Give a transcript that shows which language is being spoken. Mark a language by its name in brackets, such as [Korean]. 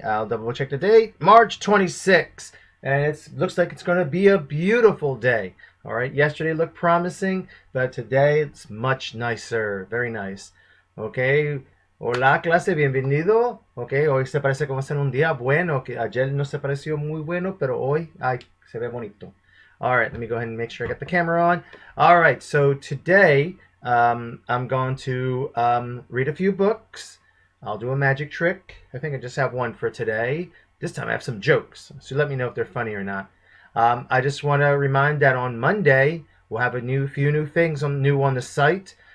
[English] I'll double check the date. March 26th. And it looks like it's going to be a beautiful day. All right. Yesterday looked promising, but today it's much nicer. Very nice. Okay. [Spanish] Hola, clase. Bienvenido. [English] Okay. [Spanish] Hoy se parece como ser un día bueno. Que ayer no se pareció muy bueno, pero hoy, ay, se ve bonito. [English] All right. Let me go ahead and make sure I get the camera on. All right. So today, I'm going to read a few books. I'll do a magic trick. I think I just have one for today. This time I have some jokes, so let me know if they're funny or not. I just want to remind that on Monday we'll have few new things new on the site.